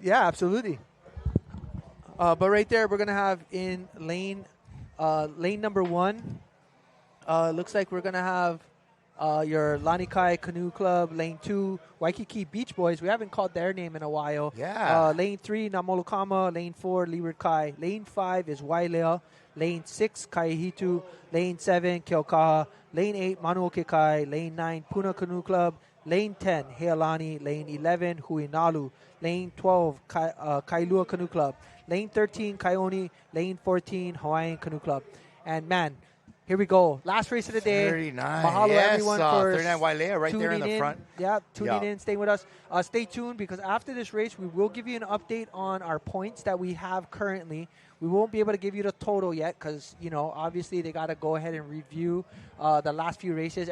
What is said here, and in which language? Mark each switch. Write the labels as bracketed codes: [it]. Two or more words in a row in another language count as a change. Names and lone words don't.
[en] yeah, absolutely. But right there, we're gonna have in lane number 1. Looks like we're gonna have your Lani Kai Canoe Club. Lane 2, Waikiki Beach Boys. We haven't called their name in a while. Yeah. Lane 3, Namolokama. Lane 4, Leeward Kai. Lane 5 is Wailea. Lane 6, Kaihitu. Lane 7, Keokaha. Lane 8, Manuoke Kai. Lane 9, Puna Canoe Club. Lane 10, Heilani. Lane 11, Huinalu. Lane 12, Kailua Canoe Club. Lane 13, Kaioni. Lane 14, Hawaiian Canoe Club. And man, here we go. Last race of the day. 39. Mahalo Yes, everyone for 39 Wailea right there in tuning the front. Yeah, tuning Yeah. in, staying with us. Stay tuned because after this race, we will give you an update on our points that we have currently. We won't be able to give you the total yet because, you know, obviously they got to go ahead and review the last few races.